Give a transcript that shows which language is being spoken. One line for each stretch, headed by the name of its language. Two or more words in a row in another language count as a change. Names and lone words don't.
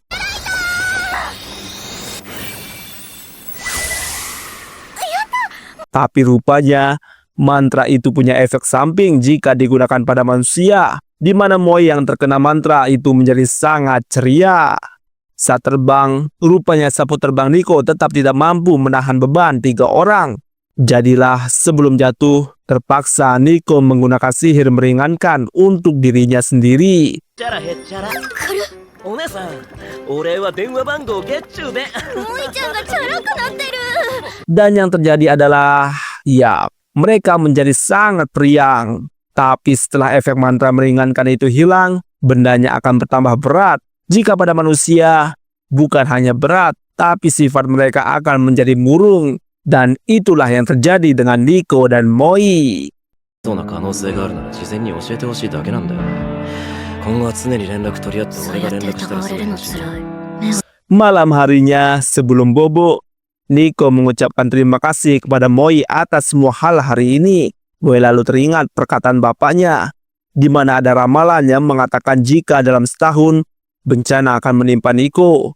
Indonesian: Tapi rupanya mantra itu punya efek samping jika digunakan pada manusia, di mana Moi yang terkena mantra itu menjadi sangat ceria. Saat terbang, rupanya sapu terbang Nico tetap tidak mampu menahan beban 3 orang. Jadilah sebelum jatuh, terpaksa Nico menggunakan sihir meringankan untuk dirinya sendiri.
Japanese: チャラへっちゃら。お姉さん、お礼は電話番号ゲッチューで。萌ちゃんがチャラくなってる。
Indonesian: Dan yang terjadi adalah, ya, mereka menjadi sangat periang. Tapi setelah efek mantra meringankan itu hilang, bendanya akan bertambah berat. Jika pada manusia, bukan hanya berat, tapi sifat mereka akan menjadi murung. Dan itulah yang terjadi dengan Nico dan Moi.
Japanese: そうな可能性があるなら事前に教えてほしいだけなんだよ。今後は常に連絡取り合って俺が連絡したりするかもしれない。
Indonesian: Malam harinya sebelum bobo, Nico mengucapkan terima kasih kepada Moi atas semua hal hari ini. Moi lalu teringat perkataan bapaknya, di mana ada ramalan yang mengatakan jika dalam setahun bencana akan menimpa Nico.